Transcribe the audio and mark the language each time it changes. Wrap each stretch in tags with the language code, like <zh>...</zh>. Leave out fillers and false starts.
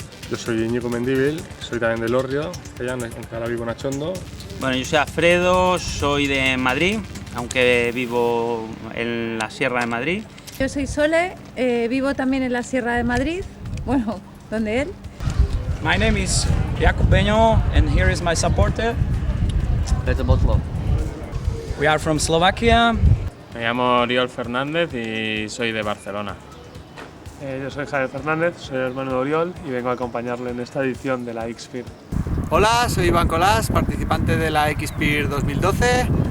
<es>Yo soy Íñigo Mendíbil, soy también de Lorrio, Vizcaya, ahora vivo en Achondo. Bueno, yo soy Alfredo, soy de Madrid, aunque vivo en la Sierra de Madrid. Yo soy Sole, vivo también en la Sierra de Madrid, bueno, donde él.</es> <en>My name is Jakub Beño and here is my supporter. Peter Botlov. We are from Slovakia.</en> <es>Me llamo Oriol Fernández y soy de Barcelona. Yo soy Javier Fernández, soy hermano de Oriol y vengo a acompañarle en esta edición de la X-Pyr. Hola, soy Iván Colás, participante de la X-Pyr 2012.</es>